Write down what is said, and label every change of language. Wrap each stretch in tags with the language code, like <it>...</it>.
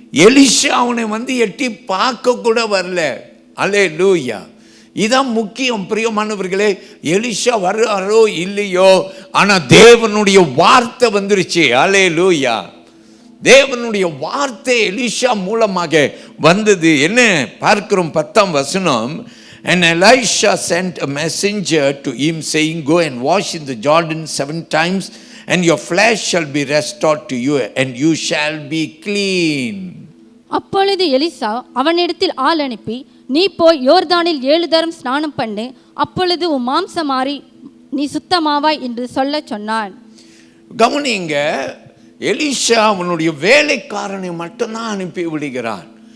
<ta>எலிஷா அவனை வந்து எட்டி பார்க்க கூட வரல. அல்லேலூயா. இதான் முக்கியம் பிரியமானவர்களே. எலிஷா வர்றாரோ இல்லையோ, ஆனா தேவனுடைய வார்த்தை வந்துருச்சு. அல்லேலூயா. தேவனுடைய வார்த்தை எலிஷா மூலமாக வந்தது. என்ன பார்க்கிறோம்? 10ஆம் வசனம்.</ta> <en>And Elisha sent a messenger to him saying, go and wash in the Jordan 7 times and your flesh shall be restored to you and you shall be clean.</en> <ta>அப்பொழுது எலிசா அவனிடத்தில் ஆள் அனுப்பி, நீ போய் யோர்தானில் 7 தரம் ஸ்நானம் பண்ணு, அப்பொழுது உன் மாம்சம் மாறி நீ சுத்தமாவாய் என்று சொல்ல சொன்னான். கவனிங்க, எலிஷா அவனுடைய வேலைக்காரனை மட்டும்தான் அனுப்பி விடுகிறான்.</ta>